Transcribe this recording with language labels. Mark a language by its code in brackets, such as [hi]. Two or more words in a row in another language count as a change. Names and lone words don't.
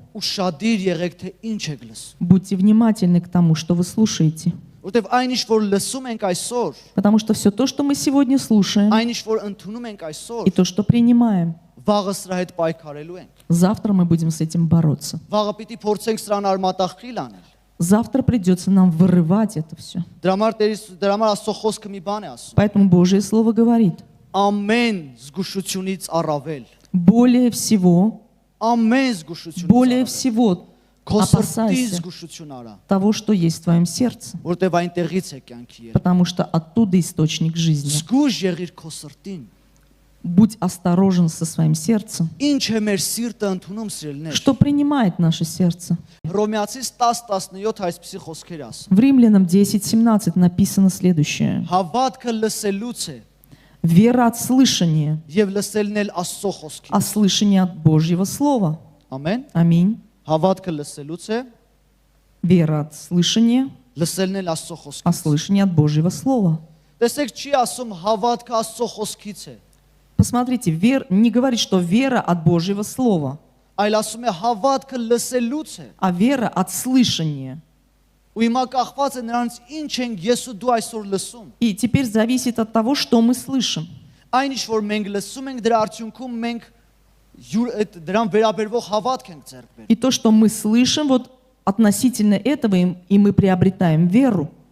[hy] Ուշադիր եղեք թե ինչ եք լսում։ [ru] Будьте внимательны к тому, что вы слушаете. [hy] Որտեվ այնիշ որ լսում ենք այսօր, [ru] Потому что все то, что мы сегодня слушаем, [hy] այնիշ որ ընդունում ենք այսօր, [ru] и то, что принимаем, [hy] վաղը սրա հետ պայքարելու ենք։ [ru] завтра мы будем с этим бороться. [hy] Վաղը պիտի փորձենք սրան արմատախիլ անել։ [ru] Завтра придется нам вырывать это все. [hy] Դրա համար Աստծո խոսքը մի բան է ասում։ [ru] Поэтому Божье Слово говорит, [hy] Ամեն զգուշությունից առավել, [ru] более всего [hy] ամեն զգուշությունից [ru] всего [hy] քո սրտի [ru] опасайся [hy] զգուշություն արա, [ru] того, что есть в твоем сердце, [hy] որտեվ այնտեղից է կյանքի ելքը։ [ru] потому что оттуда источник жизни. [hy] Զգուշ եղիր քո սրտին։ [ru] Будь осторожен со своим сердцем. [hy] Ինչ է մեր սիրտը ընդունում սիրելիներ։ [ru] Что принимает наше сердце? [hy] Հռոմեացիս 10:17 այսպիսի խոսքեր ասում։ [ru] В Римлянам 10:17 написано следующее. [hy] Հավատքը լսելուց է [ru] Вера от слышания, [hy] եւ լսելն էլ Աստծո խոսքից։ [ru] а слышание от Божьего Слова. [hy] Ամեն։ [ru] Аминь. [hy] Հավատքը լսելուց է, [ru] Вера от слышания, [hy] լսելն էլ Աստծո [ru] а [hy] խոսքից։ [ru] слышание от Божьего Слова. [hy] Տեսեք, չի ասում հավատքը Աստծո խոսքից է, [ru] Посмотрите, не говорит, что вера от Божьего Слова, [hy] այլ ասում է հավատքը լսելուց է։ [ru] а вера от слышания. [hy] Ու հիմա կախված է նրանց ինչ ենք ես ու դու այսօր լսում։ [ru] И теперь зависит от того, что мы слышим. [hy] Այնիշ որ մենք լսում ենք, դրա արդյունքում մենք դրան վերաբերվող հավատք ենք ձեռք բերում։ [ru] И то, что мы слышим, вот относительно этого и мы приобретаем веру.